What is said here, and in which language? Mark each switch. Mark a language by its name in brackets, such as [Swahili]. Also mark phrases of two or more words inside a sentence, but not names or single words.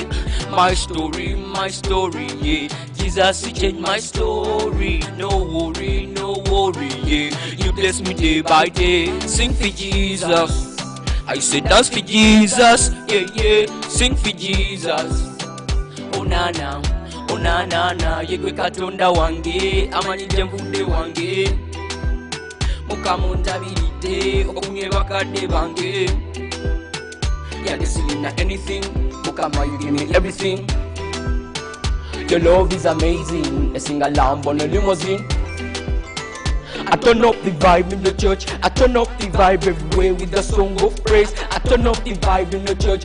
[English] My story, yeah. Jesus, you changed my story. No worry, yeah. You bless me day by day. Sing for Jesus. I say dance for Jesus, yeah. Sing for Jesus. Oh na na, [Ganda] yegwe katonda wange, amanyije mvudde wange. Mukama ontabiride, okumye bakadde bange. [English] Yeah, this is not anything. Mukama, you give me everything. Your love is amazing. I sing a lamb on a limousine. I turn up the vibe in the church. I turn up the vibe everywhere with a song of praise. I turn up the vibe in the church.